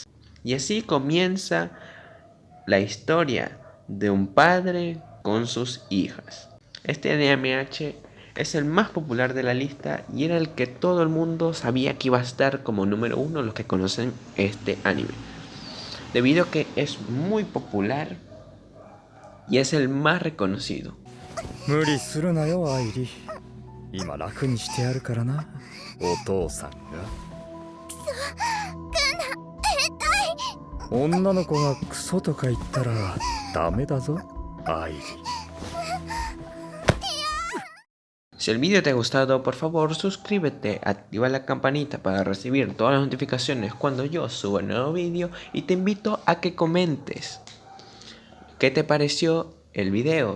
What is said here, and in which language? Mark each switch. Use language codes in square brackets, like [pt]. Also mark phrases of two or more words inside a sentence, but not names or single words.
[es] Y así comienza la historia de un padre con sus hijas. Este DMH es el más popular de la lista y era el que todo el mundo sabía que iba a estar como número 1 los que conocen este anime, debido a que es muy popular y es el más reconocido. [ja] 無理するなよアイリ。今楽にしてやるからな、お父さんが。女の子がクソとか言ったらダメだぞアイリ。 [es] Si el vídeo te ha gustado, por favor suscríbete, activa la campanita para recibir todas las notificaciones cuando yo suba un nuevo vídeo y te invito a que comentes qué te pareció el video.